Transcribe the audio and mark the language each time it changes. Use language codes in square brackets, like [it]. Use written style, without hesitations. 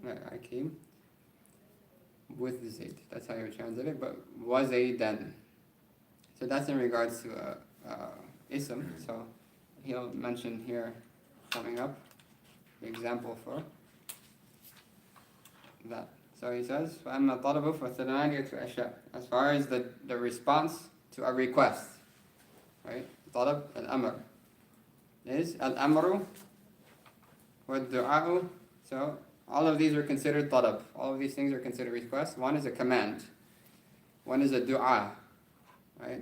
[en] I came with Zayd. That's how you translate it. But wa zaydan. So that's in regards to ism. So he'll mention here coming up the example for that. So he says, [ar] فَأَمَّا طَلَبُ فَثَلَانِيَةُ أَشْيَاء. [en] As far as the response to a request, right? طلب al-amr is al-amru wa du'a'u. So all of these are considered talab. All of these things are considered requests. One is a command. One is a du'a, right?